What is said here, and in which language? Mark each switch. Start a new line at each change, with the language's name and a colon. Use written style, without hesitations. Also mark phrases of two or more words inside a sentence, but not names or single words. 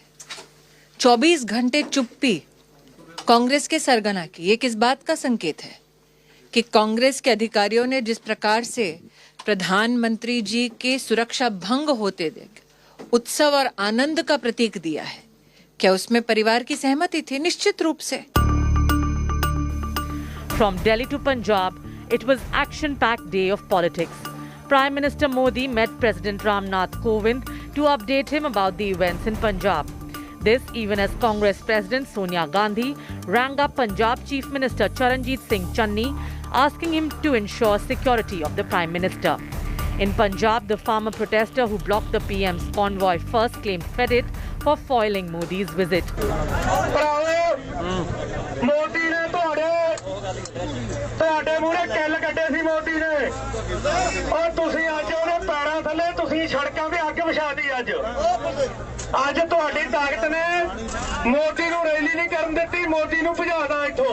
Hindi: 24 घंटे चुप्पी कांग्रेस के सरगना की, ये किस बात का संकेत है? कि कांग्रेस के अधिकारियों ने जिस प्रकार से प्रधानमंत्री जी के सुरक्षा भंग होते देख उत्सव और आनंद का प्रतीक दिया है, क्या उसमें परिवार की सहमति थी? निश्चित रूप से।
English: From Delhi to Punjab, it was action-packed day of politics. Prime Minister Modi met President Ramnath Kovind to update him about the events in Punjab. This even as Congress President Sonia Gandhi rang up Punjab Chief Minister Singh Channi, asking him to ensure security of the Prime Minister. In Punjab, the farmer protester who blocked the PM's convoy first claimed credit for foiling Modi's visit.
Punjabi: ਤੁਹਾਡੇ ਮੂਹਰੇ ਕਿੱਲ ਕੱਢੇ ਸੀ ਮੋਦੀ ਨੇ, ਔਰ ਤੁਸੀਂ ਅੱਜ ਉਹਨੇ ਪੈਰਾਂ ਥੱਲੇ ਤੁਸੀਂ ਸੜਕਾਂ ਤੇ ਅੱਗ ਵਿਛਾਤੀ। ਅੱਜ ਤੁਹਾਡੀ ਤਾਕਤ ਨੇ ਮੋਦੀ ਨੂੰ ਰੈਲੀ ਨਹੀਂ ਕਰਨ ਦਿੱਤੀ, ਮੋਦੀ ਨੂੰ ਭਜਾਦਾ ਇੱਥੋਂ।